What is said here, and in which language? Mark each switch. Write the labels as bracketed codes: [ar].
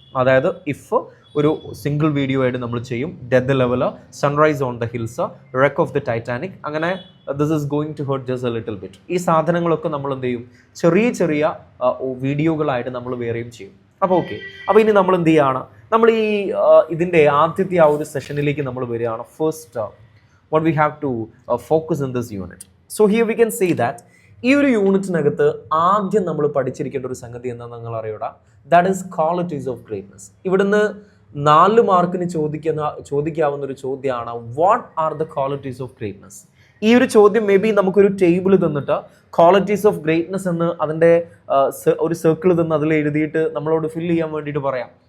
[ml] അതായത് ഇഫ് ഒരു single video ആയിട്ട് നമ്മൾ ചെയ്യും. Death level, sunrise on the hills, wreck of the Titanic, അങ്ങനെ [en] This is going to hurt just a little bit. [ml] ഈ സാധനങ്ങളൊക്കെ നമ്മൾ എന്ത് ചെയ്യും? ചെറിയ വീഡിയോകളായിട്ട് നമ്മൾ വേറെയും ചെയ്യും. അപ്പോൾ ഓക്കെ, അപ്പോൾ ഇനി നമ്മൾ എന്ത് ചെയ്യുകയാണ്? നമ്മൾ ഇതിൻ്റെ ആദ്യത്തെ ആ ഒരു സെഷനിലേക്ക് നമ്മൾ വരികയാണ്. [en] First, what we have to focus in this unit. So here we can say that [ml] ഈ ഒരു യൂണിറ്റിനകത്ത് ആദ്യം നമ്മൾ പഠിച്ചിരിക്കേണ്ട ഒരു സംഗതി എന്താണെന്ന് നിങ്ങൾ അറിയൂടാ? [en] That is qualities of greatness. [ml] ഇവിടുന്ന് 4 മാർക്കിന് ചോദിക്കാവുന്ന ഒരു ചോദ്യമാണ് [en] What are the qualities of greatness. [ml] ഈ ഒരു ചോദ്യം മേ ബി നമുക്കൊരു ടേബിൾ തന്നിട്ട് ക്വാളിറ്റീസ് ഓഫ് ഗ്രേറ്റ്നസ് എന്ന് അതിൻ്റെ ഒരു സർക്കിൾ തന്ന് അതിൽ എഴുതിയിട്ട് നമ്മളോട് ഫില്ല് ചെയ്യാൻ വേണ്ടിയിട്ട് പറയാം.